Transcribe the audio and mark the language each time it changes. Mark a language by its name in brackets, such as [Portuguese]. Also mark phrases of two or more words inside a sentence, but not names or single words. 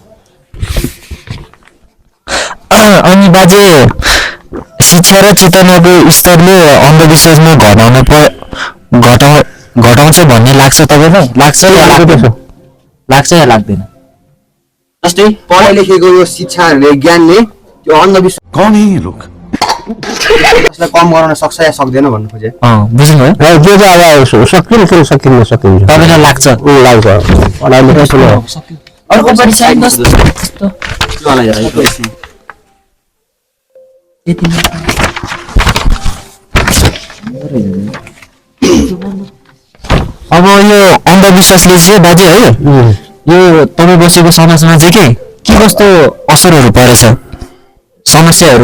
[Nepali] अनि बाजे शिक्षा र चेतनाको स्तरले अन्धविश्वासमा घटाउँछ भन्ने लाग्छ तपाईँलाई लाग्छ या लाग्दैन जस्तै पढाइ लेखेको यो शिक्षाहरूले ज्ञानले त्यो अन्धविश्वास [Hindi] कौन है ये लोग [Nepali] यसलाई कम गराउन सक्छ या सक्दैन भन्नु खोजे बुझ्नुभयो त्यो चाहिँ अब सकिन्छ तपाईँलाई लाग्छ लाग्छ पढाइ लेखाइ ठुलो अर्को परिचय अब यो अन्धविश्वासले चाहिँ बाजे है यो तपाईँ बसेको समाजमा चाहिँ के कस्तो असरहरू परेछ समस्याहरू